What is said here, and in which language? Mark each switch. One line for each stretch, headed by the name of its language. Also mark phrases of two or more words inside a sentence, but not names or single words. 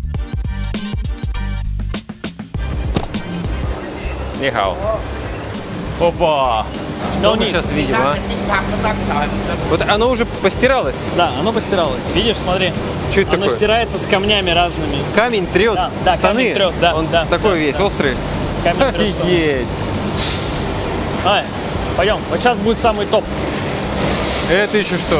Russian: Нихао. Опа! Что мы нет. сейчас видим, а?
Thai: จิ้มผักก็ตั้งใจเหมือนกัน
Russian: Вот оно уже постиралось. Да, оно постиралось. Видишь, смотри. Что это Оно такое? стирается с камнями разными. Камень трет Да, штаны. камень трет, да, Он да, такой да, весь да. острый. Камень трет штаны. Офигеть! Давай, пойдем. Вот сейчас будет самый топ. Это еще что?